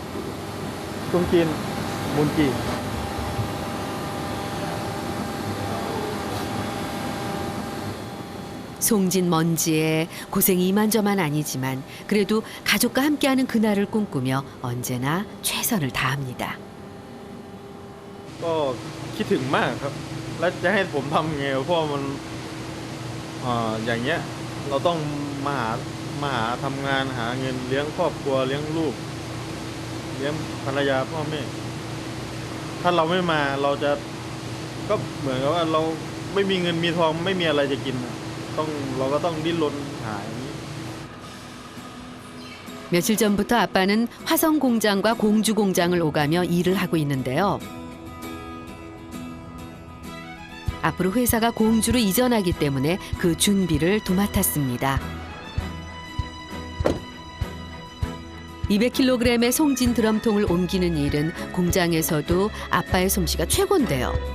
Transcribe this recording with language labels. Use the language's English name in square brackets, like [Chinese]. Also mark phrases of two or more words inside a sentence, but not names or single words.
[Korean] 뚱긴 문기. 송진 먼지에 고생이 이만저만 아니지만 그래도 가족과 함께하는 그날을 꿈꾸며 언제나 최선을 다합니다. [Thai] ก็คิดถึงมากครับ แล้วจะให้ผมทำไงเพราะมันอย่างเงี้ยเราต้องมาหาทำงานหาเงินเลี้ยงครอบครัวเลี้ยงลูกเลี้ยงภรรยาพ่อแม่ถ้าเราไม่มาเราจะก็เหมือนกับว่าเราไม่มีเงินมีทองไม่มีอะไรจะกินเราก็ต้องดิ้นรนหาอย่างนี้ [Korean] 며칠 전부터 아빠는 화성 공장과 공주 공장을 오가며 일을 하고 있는데요. 앞으로 회사가 공주로 이전하기 때문에 그 준비를 도맡았습니다. 200kg의 송진 드럼통을 옮기는 일은 공장에서도 아빠의 솜씨가 최고인데요.